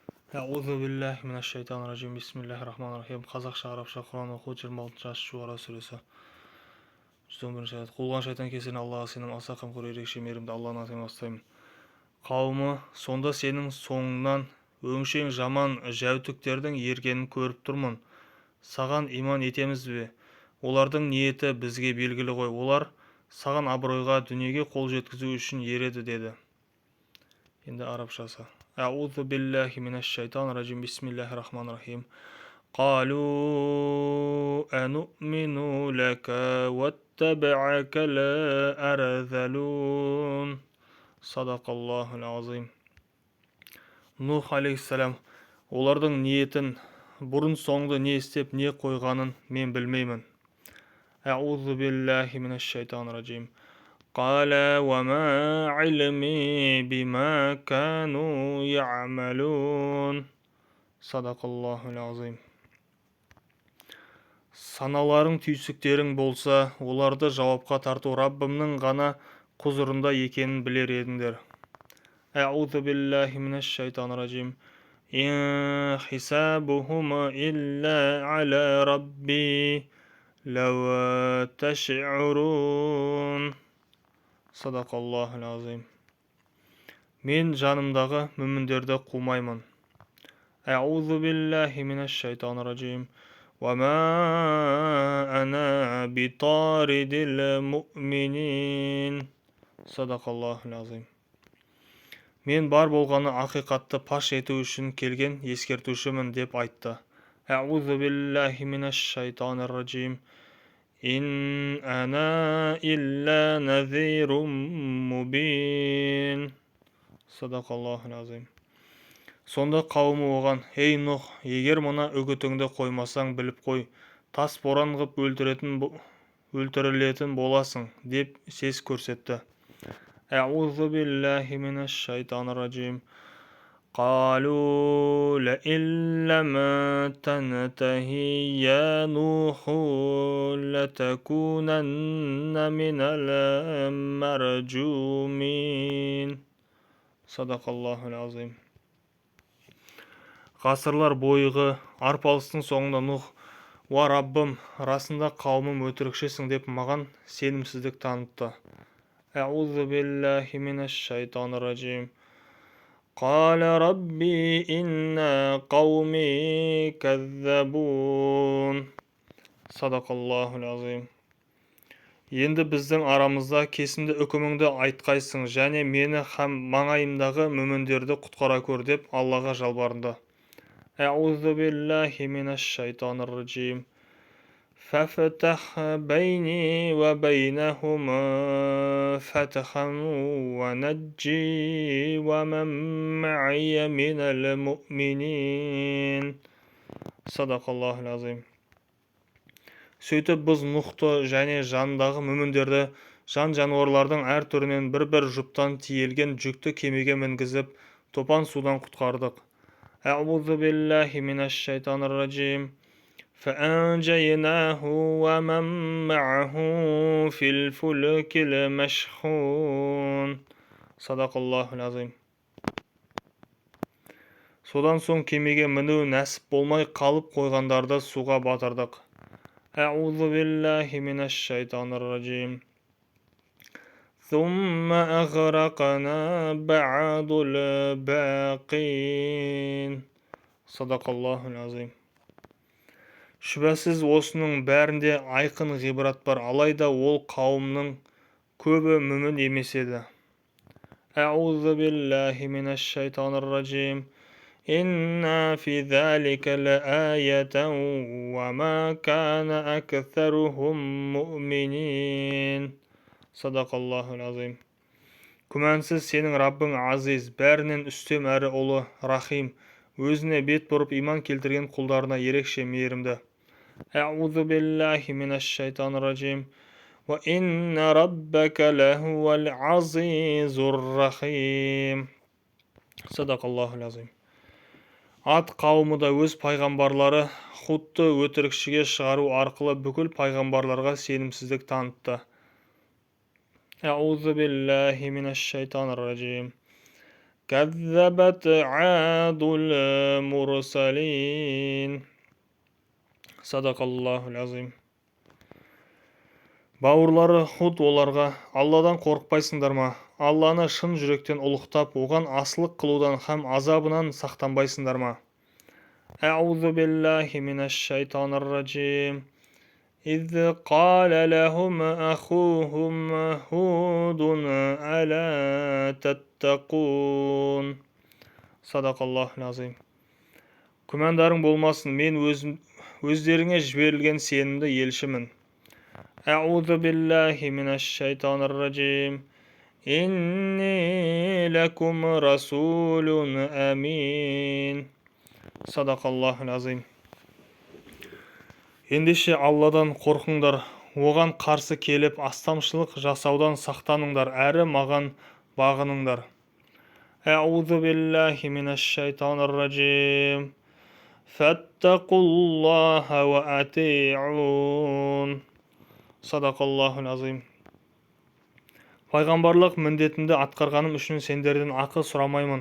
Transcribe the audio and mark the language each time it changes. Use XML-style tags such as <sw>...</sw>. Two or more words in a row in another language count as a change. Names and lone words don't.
<ar>أعوذ بالله من الشيطان الرجيم. بسم الله الرحمن الرحيم.</ar> <kk>Қазақша, арабша Құран оқу 26 жас Шуара сүресі. 111 аят. Қуылған шайтан кесірінен Аллаға сенім, аса қамқор ерекше мейірімді Алланың атымен бастаймын. Қауымы, сонда сенің соңыңнан өңшең жаман жәутіктердің ергенін көріп тұрмын. Саған иман етеміз бе? Олардың ниеті бізге белгілі ғой. Олар саған абыройға, дүниеге қол жеткізу үшін ереді деді. Енді арабшасы.</kk> <ar>أعوذ بالله من الشيطان الرجيم. بسم الله الرحمن الرحيم. قالوا أنؤمن لك واتبعك الأرذلون صدق الله العظيم.</ar> <kk>Нух алейхиссалам, олардың ниетін, бұрын соңды не істеп, не қойғанын мен білмеймін.</kk> <ar>أعوذ بالله من الشيطان الرجيم. قال وما علمي بما كانوا يعملون صدق الله العظيم.</ar> <kk>Саналарың түйсіктерің болса, оларды жауапқа тарту Раббымның ғана құзырында екенін білер едіңдер.</kk> <ar>أعوذ بالله من الشيطان الرجيم. إن حسابهم إلا على ربي لو تشعرون. صدق الله العظيم.</ar> <kk>Мен жанымдағы мүміндерді қумаймын.</kk> <ar>أعوذ بالله من الشيطان الرجيم. وما أنا بطارد المؤمنين. صدق الله العظيم.</ar> <kk>Мен бар болғаны ақиқатты паш ету үшін келген ескертушімін деп айтты.</kk> <ar>أعوذ بالله من الشيطان الرجيم. إن أنا إلا نذير مبين. صدق الله العظيم.</ar> <kk>Сонда қауымы оған: ей Нұх, егер мына үгітіңді қоймасаң біліп қой, тас боран ғып өлтірілетін боласың, деп сес көрсетті.</kk> <ar>أعوذ بالله من الشيطان الرجيم. قالوا لئن لم تنتهي يا نوح لتكونن من المرجومين صدق الله العظيم.</ar> <kk>Ғасырлар бойғы арпалыстың соңында Нұх: уа Раббым, расында қауымым өтірікшісің деп маған сенімсіздік танытты.</kk> <ar>أعوذ بالله من الشيطان الرجيم. قال ربي إن قومي كذبون صدق الله العظيم.</ar> <kk>Енді біздің арамызда кесімді үкіміңді айтқайсың, және мені һәм маңайымдағы мүміндерді құтқара көр деп Аллаға жалбарынды.</kk> <ar>أعوذ بالله من الشيطان الرجيم. فافتح بيني وبينهم فتحا ونجي ومن معي من المؤمنين صدق الله العظيم.</ar> <kk>Сөйтіп біз Нұхты және жанындағы мүміндерді жан-жануарлардың әр түрінен бір-бір жұптан тиелген жүкті кемеге мінгізіп, топан судан құтқардық.</kk> <ar>أعوذ بالله من الشيطان الرجيم. فأنجيناه ومن معه في الفلك المشحون صدق الله العظيم.</ar> <kk>Содан соң кемеге міну нәсіп болмай қалып қойғандарды суға батырдық.</kk> <ar>أعوذ بالله من الشيطان الرجيم. ثم أغرقنا بعد الباقين صدق الله العظيم.</ar> <kk>Шүбәсіз осының бәрінде айқын ғибрат бар, алайда ол қауымның көбі мүмін емес еді.</kk> <ar>أعوذ بالله من الشيطان الرجيم. إن في ذلك لآية وما كان أكثرهم مؤمنين. صدق الله العظيم.</ar> <kk>Күмәнсіз сенің Раббың азиз, бәрінен үстем әрі ұлы, рахим, өзіне бет бұрып иман келтірген құлдарына ерекше мейірімді.</kk> <ar>أعوذ بالله من الشيطان الرجيم. وإن ربك لهو العزيز الرحيم صدق الله العظيم.</ar> <kk>Ат қауымы да өз пайғамбарлары Худты өтірікшіге шығару арқылы бүкіл пайғамбарларға сенімсіздік танытты.</kk> <ar>أعوذ بالله من الشيطان الرجيم. كذبت عاد المرسلين صدق الله العظيم.</ar> <kk>Бауырлары Худ оларға: Алладан қорықпайсыңдар ма? Алланы шын жүректен ұлықтап, оған асылық қылудан һәм азабынан сақтанбайсыңдар ма?</kk> <ar>أعوذ بالله من الشيطان الرجيم. إذ قال لهم أخوهم هود ألا تتقون صدق الله العظيم.</ar> <kk>Күмәндарың болмасын, мен өздеріңе жіберілген сенімді елшімін.</kk> <ar>أعوذ بالله من الشيطان الرجيم. إني لكم رسول أمين. صدق الله العظيم.</ar> <kk>Ендеше Алладан қорқыңдар, оған қарсы келіп астамшылық жасаудан сақтаныңдар, әрі маған бағыныңдар.</kk> <ar>أعوذ بالله من الشيطان الرجيم. فاتقوا الله وأطيعون. صدق الله العظيم.</ar> <kk>Пайғамбарлық міндетімді атқарғаным үшін сендерден ақы сұрамаймын.</kk>